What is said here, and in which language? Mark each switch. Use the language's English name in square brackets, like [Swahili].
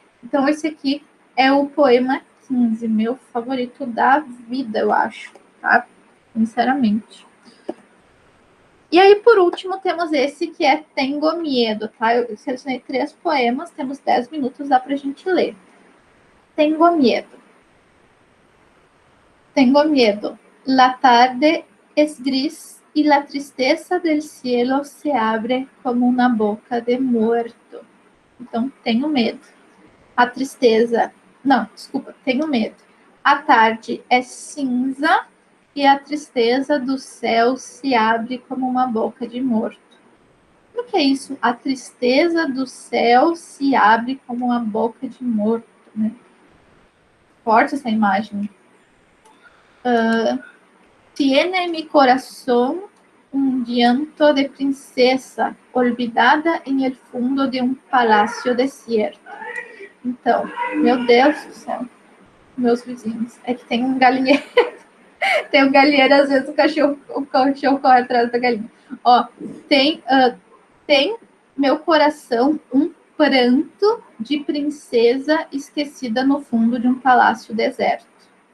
[Portuguese] Então esse aqui é o poema 15, meu favorito da vida, eu acho, tá? Sinceramente. E aí, por último, temos esse que é Tengo Miedo, tá? Eu selecionei 3 poemas, temos 10 minutos, dá pra gente ler. [Spanish] Tengo miedo. Tengo miedo. La tarde es gris y la tristeza del cielo se abre como una boca de muerto. [Portuguese] Então, tenho medo. A tristeza... Não, desculpa, tenho medo. A tarde é cinza e a tristeza do céu se abre como uma boca de morto. O que é isso? A tristeza do céu se abre como uma boca de morto, né? Forte essa imagem. [Spanish] Tiene mi corazón un llanto de princesa olvidada en el fundo de un palacio desierto. [Portuguese] Então, meu Deus do céu, meus vizinhos, é que tem um galinheiro, tem um galinheiro, às vezes o cachorro corre atrás da galinha. Ó, tem meu coração um pranto de princesa esquecida no fundo de um palácio deserto.